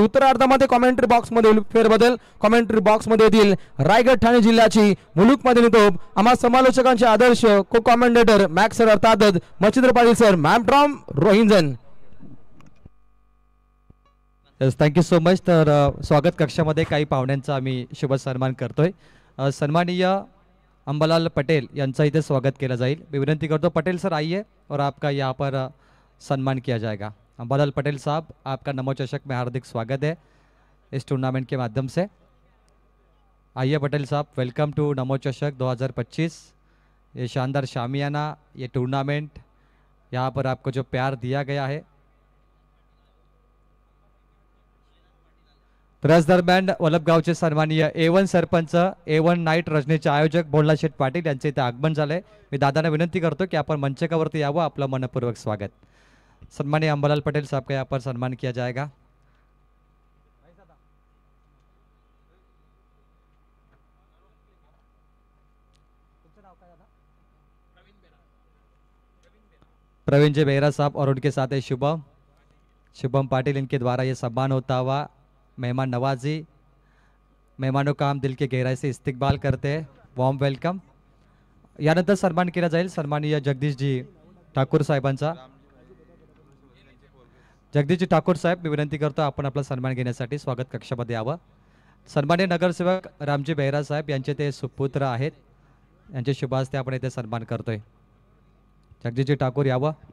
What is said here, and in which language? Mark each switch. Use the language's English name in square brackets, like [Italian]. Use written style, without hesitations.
[Marathi] उत्तरार्धामध्ये commentary box मध्ये फेरबदल commentary box मध्ये येतील रायगड ठाणे जिल्ह्याची मुलुकमधील तोप आम्हा समालोचकांचे आदर्श को कॉमेंटेटर मॅक्स सर अर्थात Machhindra Patil sir ma'am from रोहिंजन. [English] Thank you so much. [Marathi] तर स्वागत कक्षामध्ये काही पाहुण्यांचा आम्ही शुभ सन्मान करतोय. सन्माननीय अंबालाल पटेल यांचा इथे स्वागत केला जाईल. [Hindi] मैं विनंती करता पटेल सर आइए और आपका यहाँ पर सम्मान किया जाएगा. अंबालाल पटेल साहब आपका नमो चषक में हार्दिक स्वागत है इस टूर्नामेंट के माध्यम से. आइए पटेल साहब, [English] welcome to [Hindi] नमो चषक 2025. ये शानदार शामियाना, ये टूर्नामेंट, यहाँ पर आपको जो प्यार दिया गया है. [Marathi] तर याच दरम्यान वलभगावचे सन्माननीय A1 सरपंच A1 नाईट रजनीचे आयोजक भोला शेठ पाटील यांचे इथे आगमन झाले. मी दादांना विनंती करतो की आपण मंचकावरती यावं. आपलं मनपूर्वक स्वागत. [Hindi] सन्माननीय अंबालाल पटेल साहब का यहाँ पर सम्मान किया जाएगा. प्रवीण जी बेहरा साहब और उनके साथ है शुभम पाटिल, इनके द्वारा ये सम्मान होता हुआ मेहमान नवाजी. मेहमानों का हम दिल के गहराई से इस्तकबाल करते हैं. [English] Warm welcome. [Marathi] यानंतर सन्मान केला जाईल सन्माननीय जगदीशजी ठाकूर साहेबांचा. जगदीशजी ठाकूर साहेब, मी विनंती करतो आपण आपला सन्मान घेण्यासाठी स्वागत कक्षामध्ये यावं. सन्माननीय नगरसेवक रामजी बेहरा साहेब यांचे ते सुपुत्र आहेत, यांचे शुभ हस्ते आपण इथे सन्मान करतोय. जगदीशजी ठाकूर यावं.